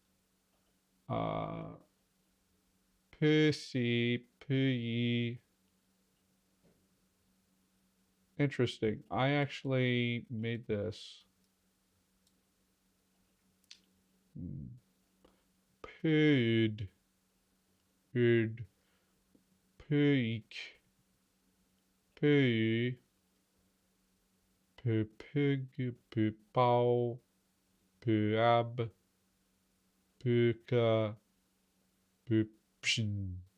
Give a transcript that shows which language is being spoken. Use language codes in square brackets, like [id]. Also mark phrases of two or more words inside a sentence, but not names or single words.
[en] Pussy, puyi. Interesting. I actually made this. Pud, pud, puik, puy, pu pug, pu pau, pu ab, puka, pu pshin.